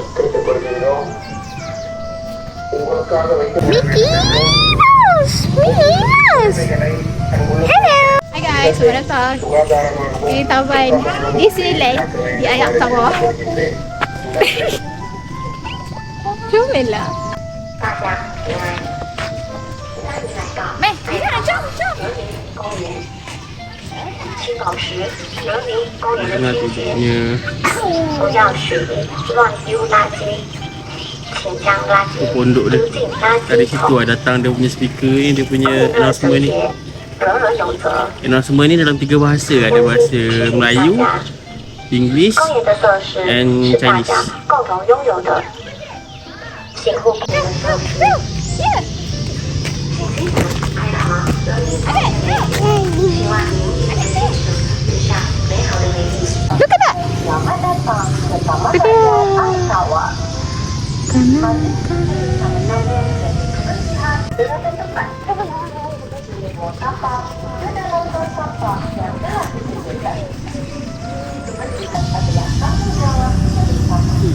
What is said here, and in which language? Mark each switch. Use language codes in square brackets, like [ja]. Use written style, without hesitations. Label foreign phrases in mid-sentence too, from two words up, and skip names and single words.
[en] Mickey Mouse. Hello. Hi guys, [ms] selamat datang di Taman Disneyland di Air Tawar. Jomlah. [zh] 大家平安，欢迎来到 [ms] Meh, jom. [zh] 公园。请保持隔离公园的 [ms] Tengah [zh] 清 [ms] tu [zh] 洁， [ms] punya [zh] 不要随意乱丢垃圾，请将垃圾 [ms] pondok [zh] 丢 [ms] dia. [zh] 进垃 [ms] Dari [zh] 圾 [ms] situ [zh] 桶。 [ms] lah datang dia punya speaker ni, dia punya [zh] 酷热 [ms] announcement [zh] 春 [ms] ni. [zh] 节，人人有责。 [ms] Announcement ni dalam 3 bahasa. Ada bahasa Melayu, English [zh] 公园的设施 [en] and [zh] 是大 [en] Chinese. [zh] 家共同拥有的，请护公园的设施。希望您留下美好的回忆。 [en] Look at that. [ms] Selamat datang ke Taman Raya Air Tawar. Mari kita menonton dan beristirahat di tempat. Buang sampah dan menonton sampah yang telah disediakan. Kebersihan adalah tanggung jawab bersama.